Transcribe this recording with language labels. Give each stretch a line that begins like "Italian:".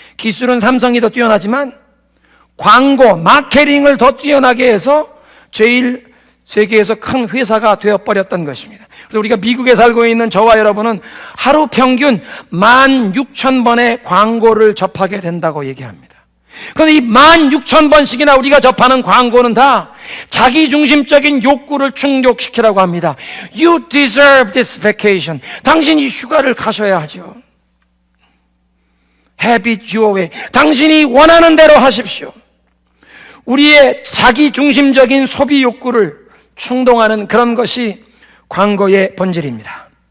Korean: 기술은 삼성이 더 뛰어나지만 광고, 마케팅을 더 뛰어나게 해서 제일 세계에서 큰 회사가 되어버렸던 것입니다. 그래서 우리가 미국에 살고 있는 저와 여러분은 하루 평균 16,000번의 광고를 접하게 된다고 얘기합니다. 그런데 이 16,000번씩이나 우리가 접하는 광고는 다 자기중심적인 욕구를 충족시키라고 합니다.
English: You deserve this vacation.
Korean: 당신이 휴가를 가셔야 하죠.
English: Have it your way.
Korean: 당신이 원하는 대로 하십시오. 우리의 자기중심적인 소비 욕구를 충동하는 그런 것이 광고의 본질입니다.